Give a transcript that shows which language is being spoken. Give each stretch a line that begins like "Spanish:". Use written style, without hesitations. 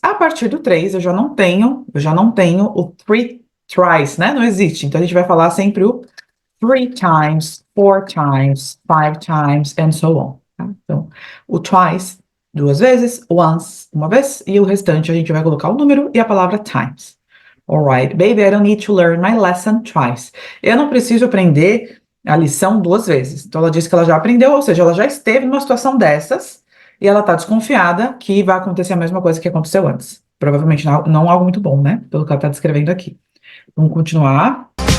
Portuguese: A partir do três, eu já não tenho o thrice, né? Não existe. Então, a gente vai falar sempre o
English: three times, four times, five times, and so on.
Portuguese: Tá? Então, o twice, duas vezes, once, uma vez, e o restante a gente vai colocar o número e a palavra times.
English: Alright, baby, I don't need to learn my lesson twice.
Portuguese: Eu não preciso aprender a lição duas vezes. Então ela disse que ela já aprendeu, ou seja, ela já esteve numa situação dessas e ela tá desconfiada que vai acontecer a mesma coisa que aconteceu antes. Provavelmente não algo muito bom, né? Pelo que ela tá descrevendo aqui. Vamos continuar.